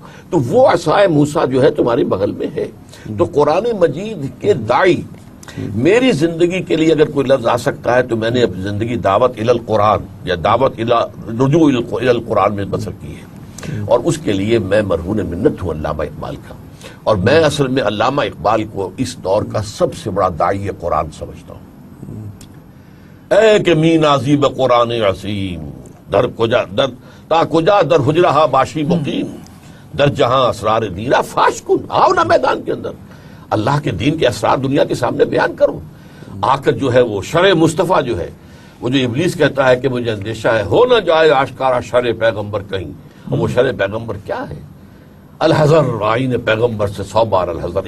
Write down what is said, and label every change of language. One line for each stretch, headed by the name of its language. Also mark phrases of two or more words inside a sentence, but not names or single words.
Urdu: تو وہ عصائے موسیٰ جو ہے تمہارے بغل میں ہے. تو قرآن مجید کے داعی میری زندگی کے لیے اگر کوئی لفظ آ سکتا ہے تو میں نے اپنی زندگی دعوت
Arabic: الی القرآن
Urdu: یا دعوت رجوع
Arabic: الی القرآن
Urdu: میں بسر کی ہے اور اس کے لیے میں مرہون منت ہوں علامہ اقبال کا. اور میں اصل میں علامہ اقبال کو اس دور کا سب سے بڑا داعی قرآن سمجھتا ہوں.
Persian: اے کہ می نازی بقرآن عظیم در کجا در تا کجا در حجرہ باشی مقیم در جہاں اسرار دیرہ فاش کن.
Urdu: آؤ نا میدان کے اندر اللہ کے دین کے اسرار دنیا کے سامنے بیان کرو. آ کر جو ہے وہ شرع مصطفیٰ جو ہے وہ جو ابلیس کہتا ہے کہ مجھے اندیشہ ہے ہو نہ جائے آشکارا شرع پیغمبر کہیں. اور وہ شرع پیغمبر کیا ہے؟ الحذر آئین پیغمبر سے 100 بار الحذر.